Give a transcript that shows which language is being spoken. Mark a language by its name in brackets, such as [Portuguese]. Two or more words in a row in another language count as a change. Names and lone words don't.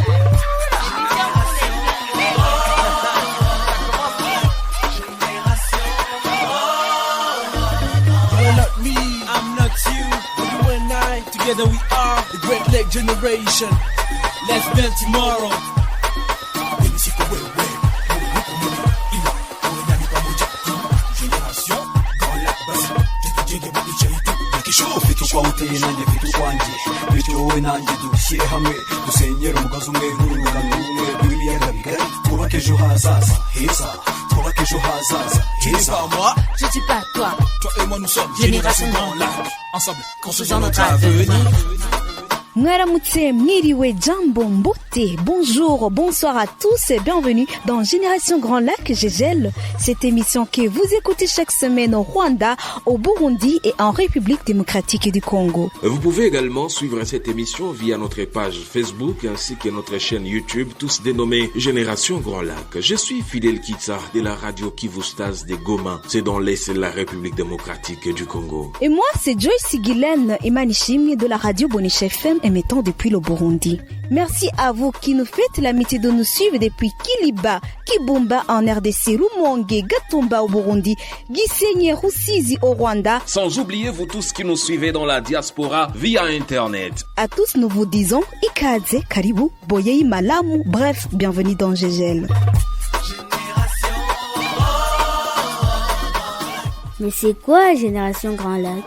[English] You're not me, I'm not you. You and I, together we are the Great Lake Generation. Let's build tomorrow. [Kinyarwanda] kwa uteye nanjye mfite ukwanjye bityo wowe nanjye dushyire hamwe dusenyere umugozi umwe n'urungano rumwe rw'ibiyaga bigari twubake ejo hazaza heza twubake ejo hazaza heza [French] Je dis pas toi, toi et moi nous sommes Génération Grand Lac. Ensemble construisons notre avenir. [Kinyarwanda] Mwaramutse, mwiriwe, jambo, [French] mbote, bonjour, bonsoir à tous et bienvenue dans Génération Grand Lac GGL, cette émission que vous écoutez chaque semaine au Rwanda, au Burundi et en République démocratique du Congo. Vous pouvez également suivre cette émission via notre page Facebook ainsi que notre chaîne YouTube, tous dénommés Génération Grand Lac. Je suis Fidel Kitsa de la radio Kivustas de Goma, c'est dans l'Est de la République démocratique du Congo. Et moi, c'est Joyce Guylaine Emanishim de la radio Bonisha FM émettant depuis le Burundi. Merci à vous qui nous faites l'amitié de nous suivre depuis Kiliba, Kibumba en RDC, Rumonge, Gatumba au Burundi, Gisenyi, Rusizi au Rwanda. Sans oublier vous tous qui nous suivez dans la diaspora via Internet. À tous, nous vous disons Ikaze, Karibu, Boyei, Malamu, bref, bienvenue dans GGL. Mais c'est quoi Génération Grand Lac?